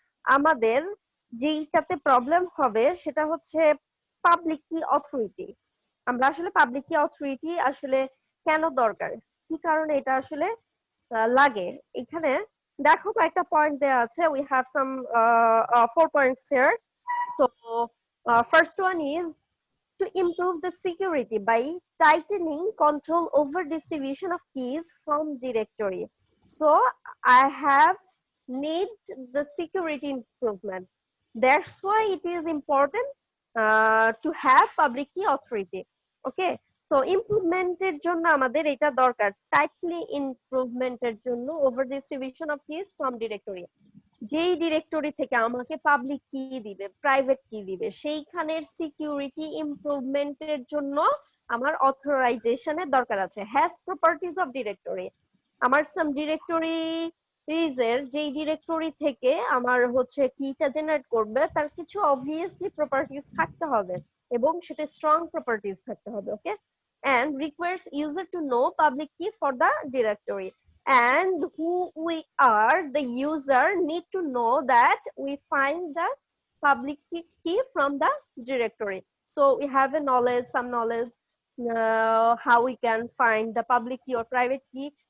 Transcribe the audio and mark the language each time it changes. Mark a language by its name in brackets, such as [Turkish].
[Bangla] আমাদের যেইটাতে প্রবলেম হবে সেটা হচ্ছে পাবলিক কি অথরিটি। আমরা আসলে পাবলিক কি অথরিটি আসলে কেন দরকার, কি কারণে এটা আসলে লাগে। এখানে দেখো কয়েকটা পয়েন্ট দেওয়া আছে, [English] We have some 4 points here. So first one is to improve the security by tightening control over distribution of keys from directory. So I have need the security improvement. That's why it is important to have public key authority. Okay. [Bangla] So ইমপ্রুভমেন্টের জন্য আমাদের এটা দরকার, tightly ইমপ্রুভমেন্টের জন্য [English] Over distribution of keys from directory. [Bangla] যেই directory থেকে আমাকে public কি দিবে, প্রাইভেট কি দিবে, সেইখানের সিকিউরিটি ইমপ্রুভমেন্টের জন্য আমার অথরাইজেশনের দরকার আছে। [English] has properties of directory, [Bangla] আমার সাম ডিরেক্টরি এর যেই ডিরেক্টরি থেকে আমার হচ্ছে কিটা জেনারেট করবে, তার কিছু অবভিয়াসলি প্রপার্টিজ থাকতে হবে এবং সেটা স্ট্রং প্রপার্টিজ থাকতে হবে, ওকে। [English] and requires user to know public key for the directory, and who we are, the user need to know that we find the public key from the directory. So we have a knowledge, some knowledge, how we can find the public key or private key.